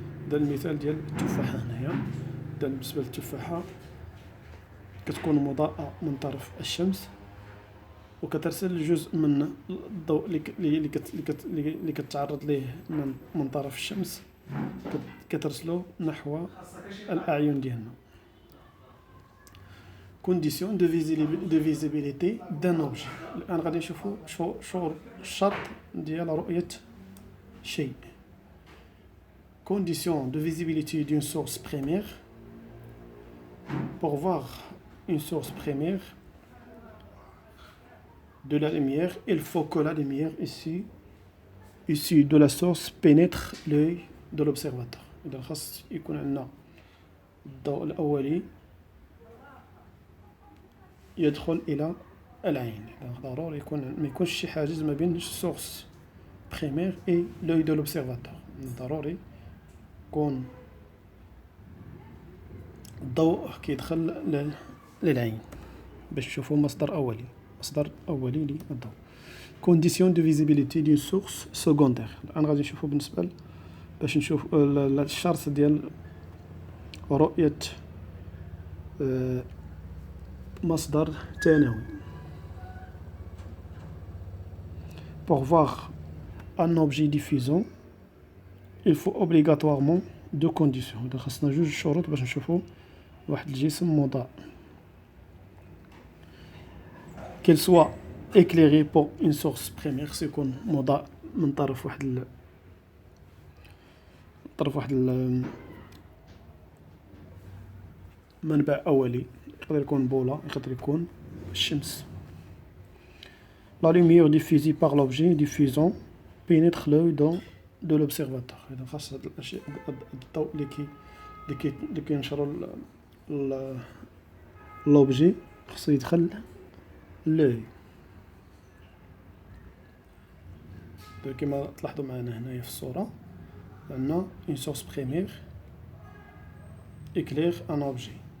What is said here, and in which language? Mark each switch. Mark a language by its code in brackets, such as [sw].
[ar] ده المثال ديال التفاحة هنايا. ده بالنسبة للتفاحة كتكون مضاءة من طرف الشمس وكترسل جزء من الضوء اللي كتعرض ليه من طرف الشمس كترسلو نحو الأعين ديالنا. كونديسيون دو فيزيبيليتي دان اوبجي. الآن غادي نشوفو شو الشرط ديال رؤية شيء. [fr] Condition de visibilité d'une source primaire. Pour voir une source primaire de la lumière, il faut que la lumière issue de la source pénètre l'œil de l'observateur. [ar] إذا خاص يكون عندنا الضوء الأولي يدخل إلى العين. ضروري ما يكونش شي حاجز ما بين السورس بريمير [fr] et l'œil de l'observateur. [ar] ضروري يكون الضوء كيدخل للعين باش نشوفو مصدر أولي للضوء. [fr] Condition de visibilité d'une source secondaire. [ar] الآن غادي نشوفو بالنسبة باش نشوف الشرط ديال رؤية مصدر ثانوي. [fr] Pour voir un objet diffusant, il faut obligatoirement deux conditions. [ar] إذا خاصنا جوج شروط باش نشوفو واحد الجسم مضاء. [fr] Qu'il soit éclairé pour une source primaire, [ar] سيكون مضاء من طرف واحد منبع أولي، يقدر يكون بولا، يقدر يكون الشمس. [fr] La lumière diffusée par l'objet diffusant pénètre l'œil de l'observateur. [ar] إذا خاص هاد الأشياء الضوء اللي كينشرو l'objet خاصو يدخل l'œil. كما تلاحظوا معنا هنايا في الصورة عندنا [fr] une source primaire éclaire un objet.